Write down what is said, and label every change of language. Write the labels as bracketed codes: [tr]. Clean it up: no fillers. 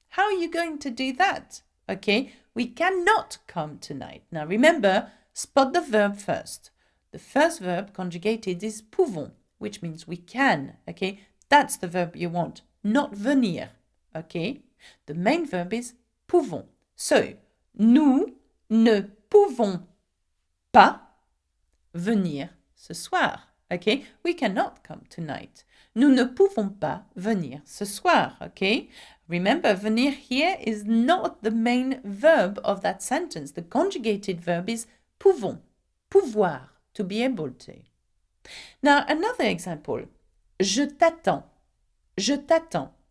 [en] How are you going to do that? Okay, we cannot come tonight. Now remember, spot the verb first. The first verb conjugated is pouvons, which means we can. Okay, that's the verb you want, not venir. Okay, the main verb is pouvons. [fr] So, nous ne pouvons pas venir ce soir. [en] Okay, we cannot come tonight. [fr] Nous ne pouvons pas venir ce soir. [en] Okay, remember, venir here is not the main verb of that sentence. The conjugated verb is pouvons, pouvoir, to be able to. Now, another example. [fr] Je t'attends. Je t'attends.